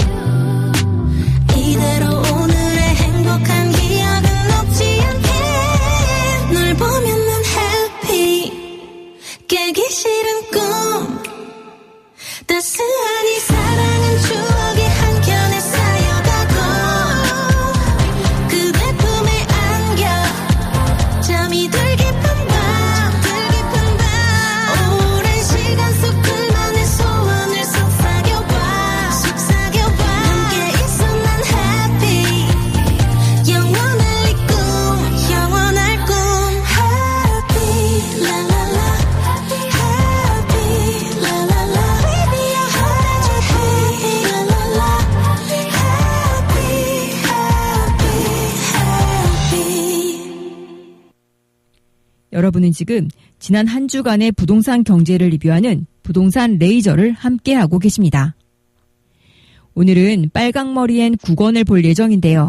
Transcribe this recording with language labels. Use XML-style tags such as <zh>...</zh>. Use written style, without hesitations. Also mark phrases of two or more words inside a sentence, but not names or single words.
<ko>이대로 오늘의 행복한 기억은 녹지 않게 널 보면 난 happy 깨기 싫은 꿈 따스한 이 사랑은 추억의 한켠에 쌓여가고 그대 품에 안겨 잠이 들 깊은 밤 오랜 시간 속 둘만의 소원을 속삭여봐 함께 있어 난 happy 영원할 이 꿈 영원할 꿈</ko> <en>happy la la la happy la la la baby you're happy la la la happy</en> <ko>여러분은 지금 지난 한 주간의 부동산 경제를 리뷰하는 부동산 레이저를 함께하고 계십니다. 오늘은 빨강머리엔 9권을 볼 예정인데요.</ko>